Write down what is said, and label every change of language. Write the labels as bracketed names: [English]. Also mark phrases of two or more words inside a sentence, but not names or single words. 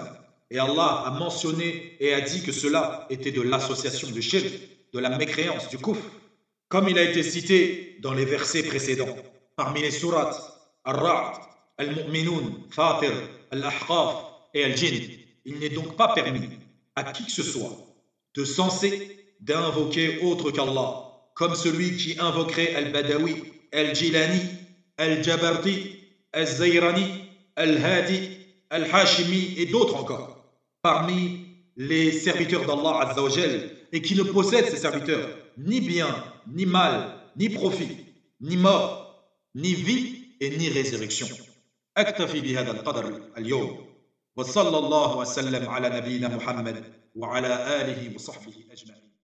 [French] Et Allah a mentionné et a dit que cela était de l'association du shirk, de la mécréance, du kufr, comme il a été cité dans les versets précédents. Parmi les sourates Ar-Ra'd, Al-Mu'minun, Fatir, Al-Ahqaf et Al-Jinn, il n'est donc pas permis à qui que ce soit de censer d'invoquer autre qu'Allah, comme celui qui invoquerait Al-Badawi, Al-Jilani, Al-Jabarti, Al-Zayrani, Al-Hadi, Al-Hashimi et d'autres encore, parmi les serviteurs d'Allah [Arabic] عز وجل, [French] et qui ne possèdent ces serviteurs ni bien, ni mal, ni profit, ni mort, ni vie et ni résurrection. [Arabic] أكتفي بهذا القدر اليوم وصلى الله وسلم على نبينا محمد وعلى آله وصحبه أجمعين.